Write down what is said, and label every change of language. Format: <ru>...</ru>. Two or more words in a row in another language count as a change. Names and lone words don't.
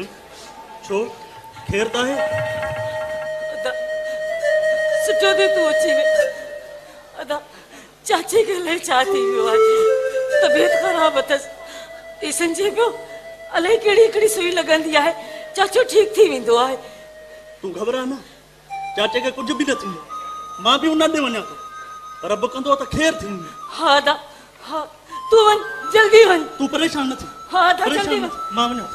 <sd>छो खेर त आहे? सुठो ते तू अची वे। अदा चाची</sd> <hi>के लिए</hi> <sd>छा थी वियो आहे? तबियत ख़राब अथस। ई संजे पियो अलाए कहिड़ी कहिड़ी सुई लॻंदी आहे। चाचो ठीक थी वेंदो आहे। तू घबरा न, चाचे</sd> <hi>के कुछ भी</hi> <sd>न थींदो। मां भी उन ॾे वञा थो। रब कंदो त खेर थींदी। हाँ दा हाँ तू वन जल्दी वन। तू परेशान न थी। हाँ दा जल्दी वन। मां वञा</sd>